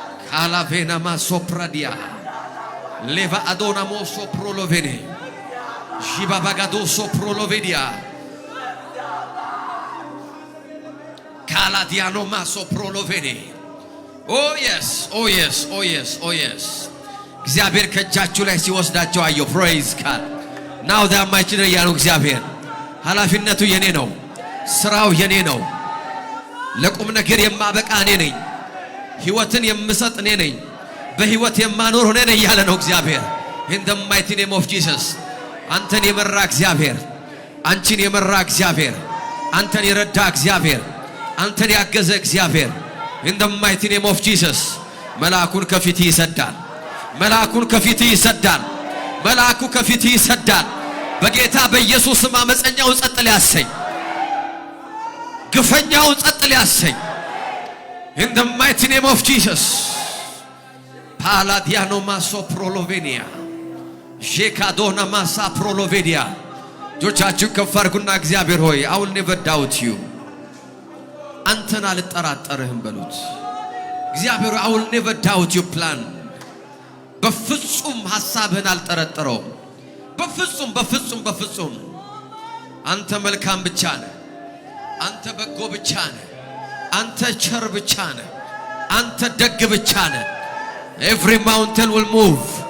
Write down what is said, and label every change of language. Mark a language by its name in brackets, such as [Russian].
[English] kalavena masopradia leva adona moso prolovene jibabagado soprolovedia kaladiano maso prolovene oh yes oh yes oh yes oh yes [Amharic] እግዚአብሔር ከእጃችሁ ላይ ሲወስዳቸው አየሁ። [English] praise God. now that my children [Amharic] ያለው እግዚአብሔር ኃላፊነቱ የኔ ነው፣ ስራው የኔ ነው። ለቁም ነገር የማበቃ እኔ ነኝ፣ ህይወትን የምሰጥ እኔ ነኝ፣ በህይወት የማኖር ሆነ ነኝ ያለ ነው እግዚአብሔር። [English] in the mighty name of Jesus [Amharic] አንተን የመራ እግዚአብሔር፣ አንቺን የመራ እግዚአብሔር፣ አንተን የረዳ እግዚአብሔር፣ አንተን ያገዘ እግዚአብሔር in the mighty name of Jesus መልአኩን ከፊትህ ይሰዳል። መልአኩን ከፊትህ ይሰዳል። መልአኩ ከፊትህ ይሰዳል። በጌታ በኢየሱስ ስም አመፀኛውን ጸጥ ሊያሰኝ፣ ግፈኛውን ጸጥ ሊያሰኝ፣ [English] In the mighty name of Jesus. Paladiano maso prolovenia. Jekadona masa prolovedia. [Amharic] ጆቻችሁ ከፍ አድርጉና እግዚአብሔር ሆይ [English] I will never doubt you. [Amharic] አንተን አልጠራጠርህም በሉት። እግዚአብሔር [English] I will never doubt your plan. [Amharic] በፍጹም ሐሳብህን አልጠረጠረውም። በፍጹም አንተ መልካም ብቻ ነህ። አንተ በጎ ብቻ ነህ። አንተ ቸር ብቻ ነህ። አንተ ደግ ብቻ ነህ። [English] Every mountain will move.